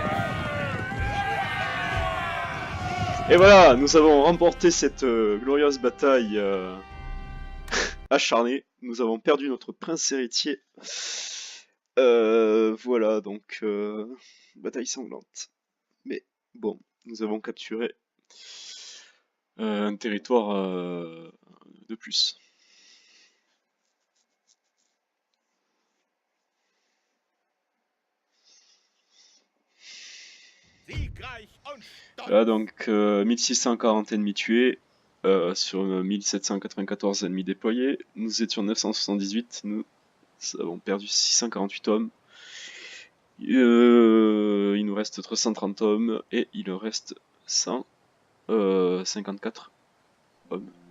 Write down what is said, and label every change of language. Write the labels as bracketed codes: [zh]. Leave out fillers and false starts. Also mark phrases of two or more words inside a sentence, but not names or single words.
[fr] Et voilà, nous avons remporté cette glorieuse bataille acharnée. Nous avons perdu notre prince héritier. Voilà, donc bataille sanglante. Mais bon, nous avons capturé un territoire de plus. [de] Siegreich und stolz. [fr] Là donc 1640 ennemis tués sur 1794 ennemis déployés. Nous étions 978, nous avons perdu 648 hommes. Il nous reste 330 hommes et il reste 154 hommes.